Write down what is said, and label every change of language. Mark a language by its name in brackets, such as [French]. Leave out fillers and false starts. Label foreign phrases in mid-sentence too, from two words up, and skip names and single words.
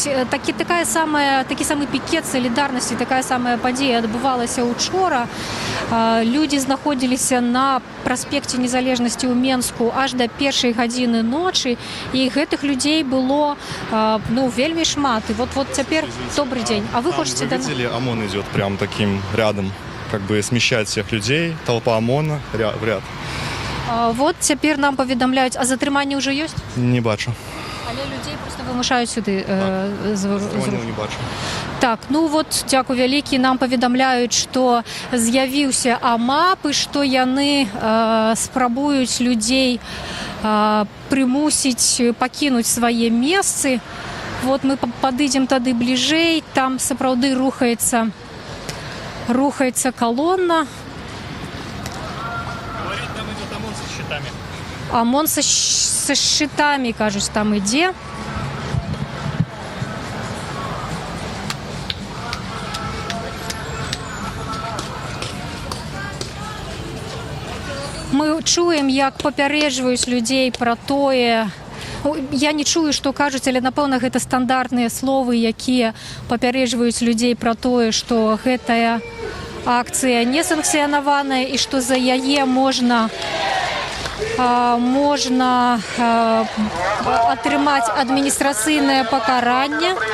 [Belarusian] Такі самы пікет салідарнасці, такая самая падзея адбывалася учора. Людзі знаходзіліся на праспекце Незалежнасці ў Менску аж да 1 гадзіны ночы, і гэтых людзей было вельмі шмат. І вот цяпер добрый дзень. А вы хочаце [Russian] Вы видели, ОМОН идет прям таким рядом, как бы смещает всех людей, толпа ОМОНа в ряд. [Belarusian] Вот цяпер нам паведамляюць, а затрыманні ўжо ёсць? Не бачу. Але людзей проста вымушаюць сюды. Не бачу. Так, дзякуй вялікі, нам паведамляюць, што з'явіўся АМАП і што яны спрабуюць людзей прымусіць пакінуць свае месцы. Вот мы падыдзем тады бліжэй, там сапраўды рухаецца колонна. [Russian] Говорит, там идет ОМОН со щитами. ОМОН со щитами, кажусь, [Belarusian] там ідзе. Мы чуем, як папярэджваюць людзей пра тое. Я не чую, што кажуць, але, напэўна, гэта стандартныя словы, якія папярэджваюць людзей пра тое, што гэтая акцыя не санкцыянаваная і што за яе можна атрымаць адміністрацыйнае пакаранне.